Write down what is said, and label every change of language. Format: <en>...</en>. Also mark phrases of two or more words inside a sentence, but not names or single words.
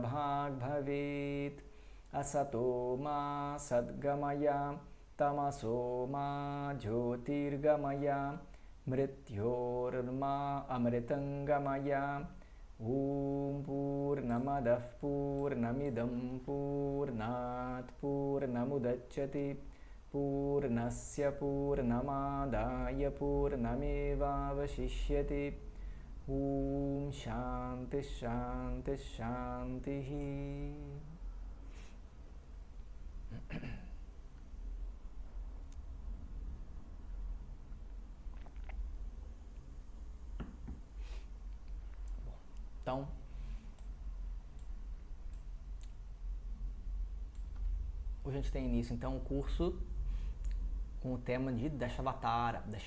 <sa>भग भवेत् असतो मा सद्गमय तमसो मा ज्योतिर्गमय मृत्योर्मा अमृतङ्गमय ओम् पूर्णमदः पूर्णमिदं पूर्णात् पूर्णमुदच्यते पूर्णस्य पूर्णमादाय पूर्णमेवावशिष्यते. ओम् शान्तिः शान्तिः शान्तिः.</sa> <pt>Então, hoje a gente tem início então o curso com o tema de Dashavatara,</pt>